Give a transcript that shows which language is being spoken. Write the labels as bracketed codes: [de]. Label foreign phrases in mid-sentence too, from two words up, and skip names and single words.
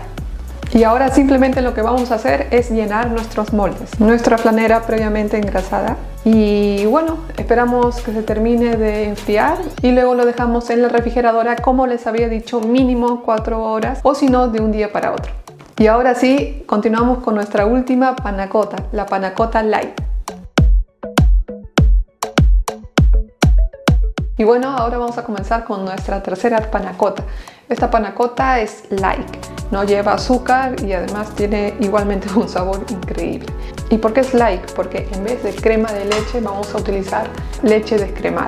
[es] Y ahora simplemente lo que vamos a hacer es llenar nuestros moldes. Nuestra flanera previamente engrasada. Y bueno, esperamos que se termine de enfriar y luego lo dejamos en la refrigeradora, como les había dicho, mínimo 4 horas o si no, de un día para otro. Y ahora sí, continuamos con nuestra última panna cotta, la panna cotta light. Y bueno, ahora vamos a comenzar con nuestra tercera panna cotta. Esta panna cotta es light, no lleva azúcar y además tiene igualmente un sabor increíble. ¿Y por qué es light? Porque en vez de crema de leche vamos a utilizar leche descremada.